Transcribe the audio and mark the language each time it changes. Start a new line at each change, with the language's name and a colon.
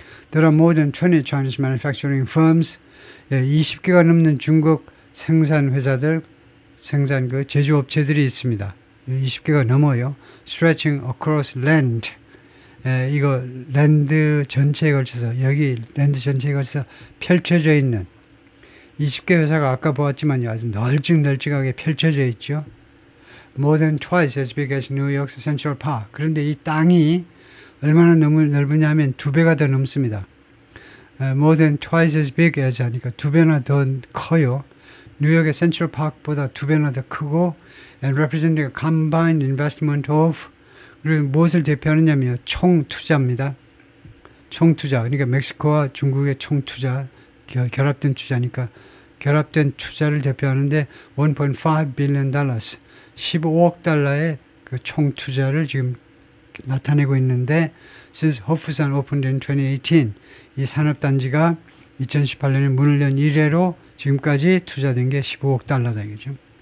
English: There are more than 20 Chinese manufacturing firms.
Korean: 20개가 넘는 중국 생산 회사들, 제조업체들이 있습니다. 20개가 넘어요.
English: Stretching across land.
Korean: 이거 랜드 전체에 걸쳐서, 여기 랜드 전체에 걸쳐서 펼쳐져 있는 20개 회사가 아까 보았지만요, 아주 널찍널찍하게 펼쳐져 있죠.
English: More than twice as big as New York's Central Park.
Korean: 그런데 이 땅이 얼마나 넓으냐 하면 2배가 더 넘습니다.
English: More than twice as big as
Korean: 하니까 2배나 더 커요. 뉴욕의 센트럴 파크보다 2배나 더 크고
English: and representing a combined investment of,
Korean: 그리고 무엇을 대표하느냐면 총투자입니다. 총투자. 그러니까 멕시코와 중국의 총투자, 결합된 투자니까 결합된 투자를 대표하는데
English: 1.5 billion dollars,
Korean: 15억 달러의 그 총투자를 지금 나타내고 있는데
English: since 호프산 opened in 2018,
Korean: 이 산업단지가 2018년에 문을 연 이래로 지금까지 투자된 게 15억 달러다 이거죠.